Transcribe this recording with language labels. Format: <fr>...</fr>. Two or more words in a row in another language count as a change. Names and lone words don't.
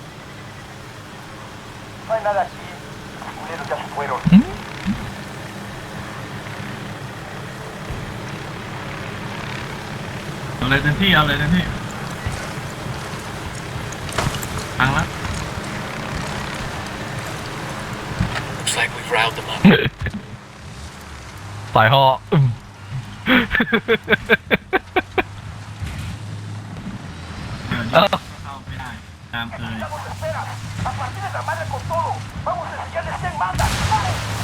<es>No hay nada aquí. Los culeros ya se fueron.</es> <th>เอาเลยเต็มที่เอาเลยเต็มที่พังละ</th> <en>Looks like we've riled them up.</en> <th>สายฮอ เข้าไม่ได้ตามเคย</th> <es>¡Nos espera! ¡A partir de la madre con todo! ¡Vamos a enseñarles quién manda! ¡Vamos!</es>